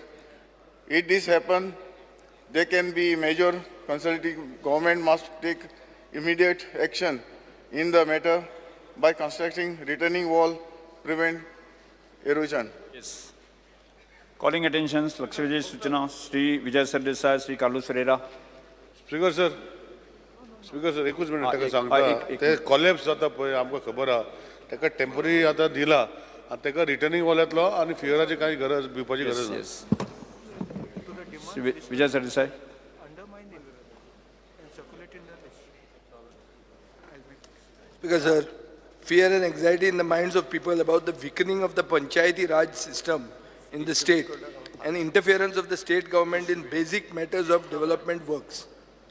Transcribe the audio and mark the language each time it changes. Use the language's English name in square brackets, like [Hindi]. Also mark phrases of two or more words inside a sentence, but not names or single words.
[English] If this happens, there can be major consulting. Government must take immediate action in the matter by constructing retaining wall, prevent erosion. Yes. Calling attention, Lakshmi Vijay Suchana, Sri Vijay Sardesai, Sri Kalu Serera. speaker sir [Konkani] एकूच मिनिट ताका सांगता ते कॉलेप्स जाता पळय आमकां खबर आहा ताका टेम्पररी आतां दिला आनी ताका रिटर्निंग वॉलांतलो आनी फियराची कांय गरज भिवपाची गरज ना. [English] Vijay Sardesai. Because sir, fear and anxiety in the minds of people about the weakening of the Panchayati Raj system in the state and interference of the state government in basic matters of development works.